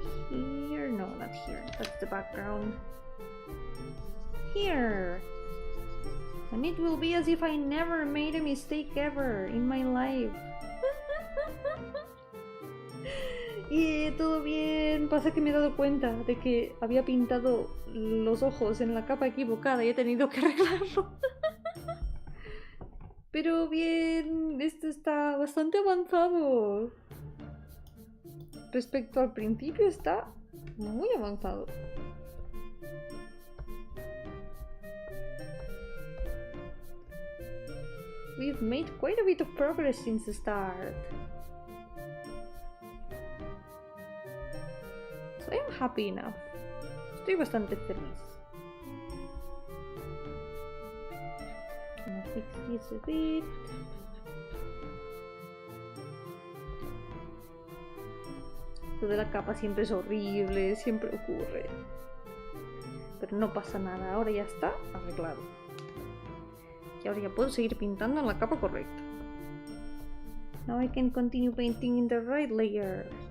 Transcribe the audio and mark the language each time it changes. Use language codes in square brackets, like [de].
[en] Here, no, not here. That's the background. Here. And it will be as if I never made a mistake ever in my life. [es] Y todo bien. Pasa que me he dado cuenta de que había pintado los ojos en la capa equivocada y he tenido que arreglarlo. Pero bien, esto está bastante avanzado. Respecto al principio está muy avanzado. [en] We've made quite a bit of progress since the start. So I'm happy enough. [es] Estoy bastante feliz. [en] Gonna fix this a bit. [es] Lo de la capa siempre es horrible, siempre ocurre. Pero no pasa nada, ahora ya está arreglado. Y ahora ya puedo seguir pintando en la capa correcta. [en] Now I can continue painting in the right layer.